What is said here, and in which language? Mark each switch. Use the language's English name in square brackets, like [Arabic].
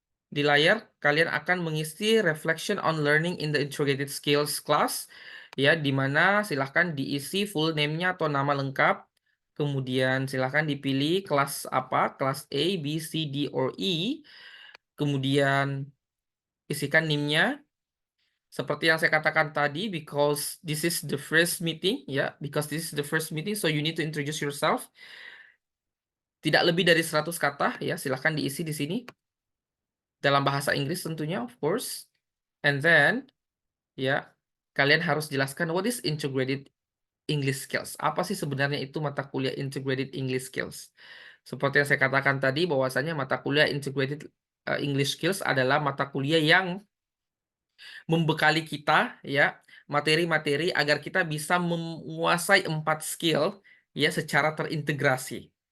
[Indonesian] Di layar kalian akan mengisi reflection on learning in the integrated skills class ya, di mana silahkan diisi full name- nya atau nama lengkap. Kemudian silahkan dipilih kelas apa, kelas A, B, C, D, or E. Kemudian isikan NIM-nya. [English] Seperti yang saya katakan tadi, because this is the first meeting, ya, because this is the first meeting, so you need to introduce yourself. [Indonesian] Tidak lebih dari 100 kata, ya, silahkan diisi di sini. Dalam bahasa Inggris tentunya, of course. [English] And then, ya, kalian harus jelaskan what is integrated English skills. [Indonesian] Apa sih sebenarnya itu mata kuliah integrated English skills? Seperti yang saya katakan tadi, bahwasanya mata kuliah integrated English skills adalah mata kuliah yang membekali kita ya materi-materi agar kita bisa menguasai 4 skill ya secara terintegrasi.